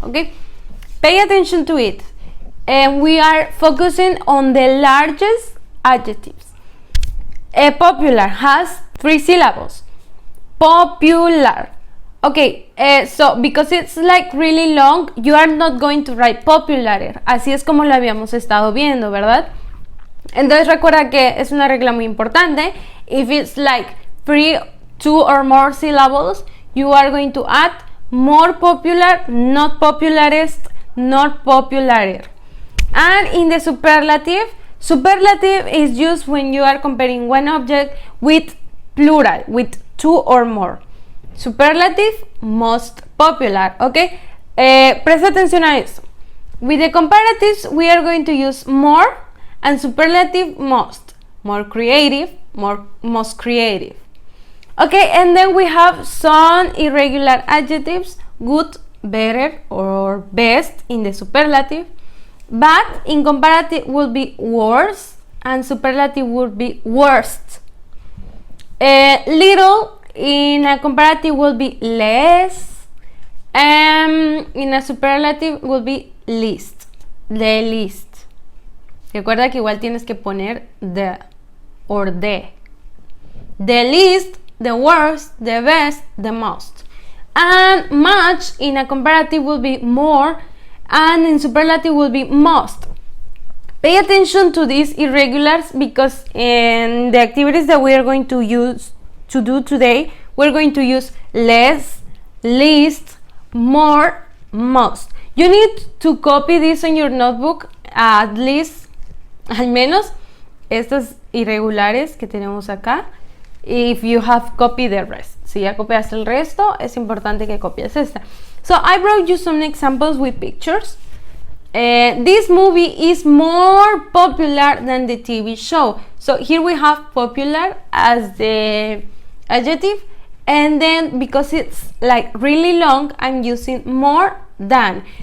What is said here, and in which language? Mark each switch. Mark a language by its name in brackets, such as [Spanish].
[English] Okay, pay attention to it. And we are focusing on the largest adjectives. Popular has 3 syllables. Popular. Okay, so because it's like really long, you are not going to write popular. [Spanish] Así es como lo habíamos estado viendo, ¿verdad? Entonces recuerda que es una regla muy importante. [English] If it's like 3, 2 or more syllables, you are going to add more popular, not popularist, not popularer. And in the superlative, superlative is used when you are comparing one object with plural, with 2 or more. Superlative, most popular, okay? [Spanish] Presta atención a eso. [English] With the comparatives, we are going to use more, and superlative, most. More creative, most creative. Okay, and then we have some irregular adjectives. Good, better, or best in the superlative. Bad in comparative will be worse, and superlative would be worst. Little in a comparative will be less, and in a superlative will be least. The least. [Spanish] Recuerda que igual tienes que poner [English] the or the. The least, the worst, the best, the most. And much in a comparative will be more, and in superlative will be most. Pay attention to these irregulars because in the activities that we are going to use to do today, we're going to use less, least, more, most. You need to copy this on your notebook, at least, [Spanish] al menos estas irregulares que tenemos acá. [English] If you have copied the rest. [Spanish] Si ya copiaste el resto, es importante que copies esta. [English] So I brought you some examples with pictures. This movie is more popular than the TV show. So here we have popular as the adjective, and then because it's like really long, I'm using more than.